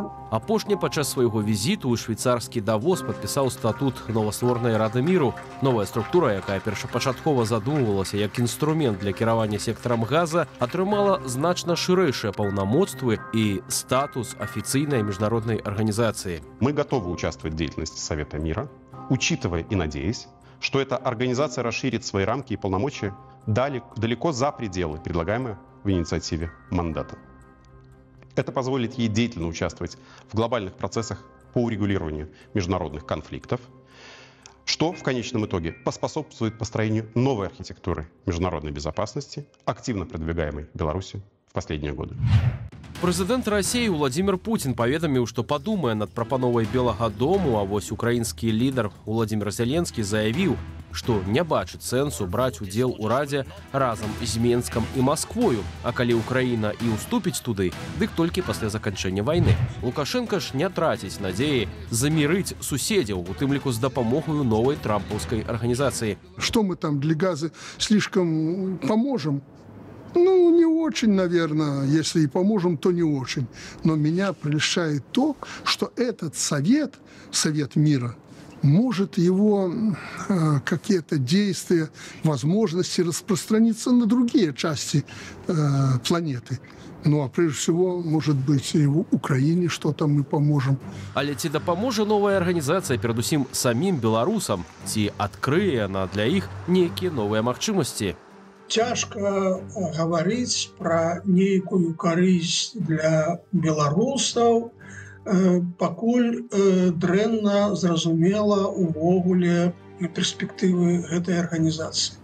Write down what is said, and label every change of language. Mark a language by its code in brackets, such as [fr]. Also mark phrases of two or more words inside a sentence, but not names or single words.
[be] Апошні падчас свайго візіту ў швейцарскі Давос падпісаў статут новастворанай Рады міру. Новая структура, якая першапачаткова задумвалася як інструмент для кіравання сектарам газа, атрымала значна шырэйшыя паўнамоцтвы і статус афіцыйнай [ru] міжнародной организации. Мы готовы участвовать в деятельности Совета мира, учитывая и надеясь, что эта организация расширит свои рамки и полномочия далеко за пределы предлагаемые в инициативе мандата. Это позволит ей деятельно участвовать в глобальных процессах по урегулированию международных конфликтов, что в конечном итоге поспособствует построению новой архитектуры международной безопасности, активно продвигаемой Беларусью в последние годы. [be] Прэзідэнт Расіі Владимир Путин паведаміў, што падумае над прапановай Белага дому, а вось украінскі лідар Владимир Зеленскі заявіў, што не бачыць сэнсу браць удзел у Радзе разам з Менскам і Масквою, а калі Украіна і ўступіць туды, дык толькі пасля заканчэння вайны. Лукашенко ж не траціць надзеі замірыць суседзяў, у тым ліку з дапамогаю новай трампаўскай арганізацыі. [ru] Что мы там для газа слишком поможем? Ну, не очень, наверное. Если и поможем, то не очень. Но меня прельщает то, что этот Совет мира, может его какие-то действия, возможности распространиться на другие части планеты. Ну, а прежде всего, может быть, и в Украине что-то мы поможем. [be] Але ці дапаможа новая арганізацыя перадусім самім беларусам? Ці адкрые яна для іх нейкія новыя магчымасці? Цяжка гаварыць пра нейкую карысць для беларусаў, пакуль дрэнна зразумела увогуле перспектывы гэтай арганізацыі.